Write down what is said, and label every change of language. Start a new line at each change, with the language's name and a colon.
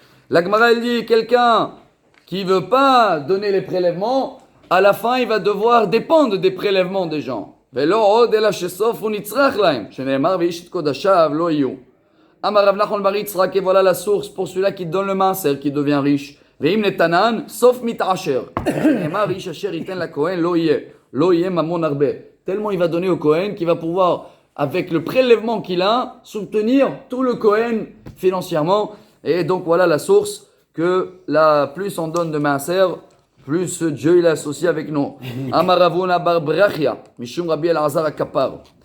French: La Gemara elle dit, quelqu'un qui ne veut pas donner les prélèvements, à la fin il va devoir dépendre des prélèvements des gens.
Hebrew: ולא עוד אלא שסוף הוא נצרך להם, שנאמר ואיש את קודשיו לא יהיו. אמר רב נחמן בר יצחק,
French: et voilà la source pour celui-là qui donne le maaser, qui devient riche.
Hebrew: ואם נתנן, סוף מתעשר. שנאמר איש אשר ייתן לכהן לא יהיה, לא יהיה ממון הרבה.
French: Tellement il va donner au Kohen qu'il va pouvoir, avec le prélèvement qu'il a, soutenir tout le Kohen financièrement. Et donc voilà la source que plus on donne de maaser, plus Dieu il est associé avec nous.
Hebrew: Amaravuna bar brachia, mishum Rabbi Elazar akapar.